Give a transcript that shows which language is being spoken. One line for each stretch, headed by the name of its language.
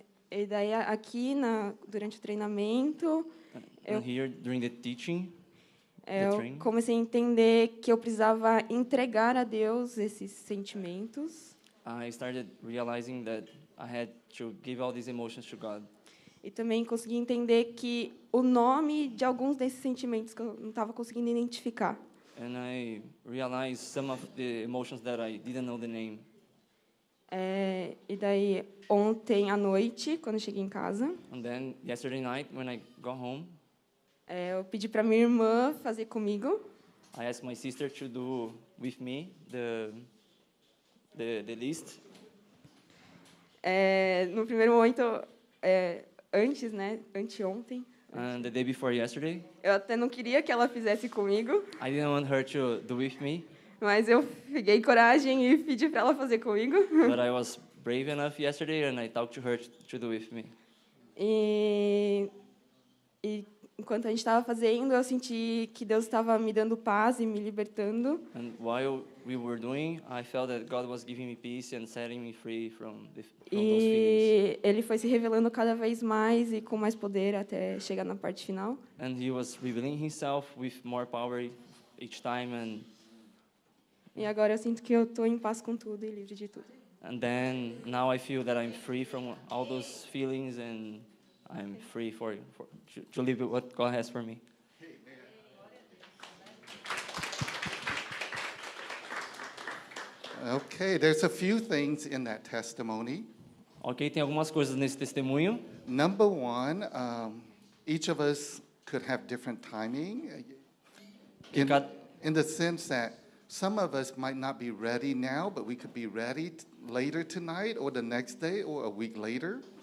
Portuguese: E daí aqui durante o treinamento,
English: And here during the teaching,
Portuguese: eu
English: training.
Portuguese: comecei a entender que eu precisava entregar a Deus esses sentimentos.
English: I started realizing that I had to give all these emotions to God.
Portuguese: E também consegui entender que o nome de alguns desses sentimentos que eu não estava conseguindo identificar.
English: And I realized some of the emotions that I didn't know the name.
Portuguese: E daí, ontem à noite, quando eu cheguei em casa,
English: And then yesterday night when I got home,
Portuguese: eu pedi para minha irmã fazer comigo.
English: I asked my sister to do with me the list.
Portuguese: No primeiro momento, antes, né, anteontem,
English: And the day before yesterday,
Portuguese: eu até não queria que ela fizesse comigo,
English: I didn't want her to do with me,
Portuguese: mas eu peguei coragem e pedi para ela fazer comigo.
English: but I was brave enough yesterday and I talked to her to do with me.
Portuguese: E enquanto a gente estava fazendo, eu senti que Deus estava me dando paz e me libertando.
English: And while we were doing, I felt that God was giving me peace and setting me free from those feelings.
Portuguese: E Ele foi se revelando cada vez mais e com mais poder até chegar na parte final.
English: And He was revealing Himself with more power each time.
Portuguese: E agora eu sinto que eu estou em paz com tudo e livre de tudo.
English: And then now I feel that I'm free from all those feelings and I'm free to live what God has for me. Okay, there's a few things in that testimony.
Portuguese: Ok, tem algumas coisas nesse testemunho.
English: Number one, each of us could have different timing in the sense that some of us might not be ready now, but we could be ready later tonight or the next day or a week later.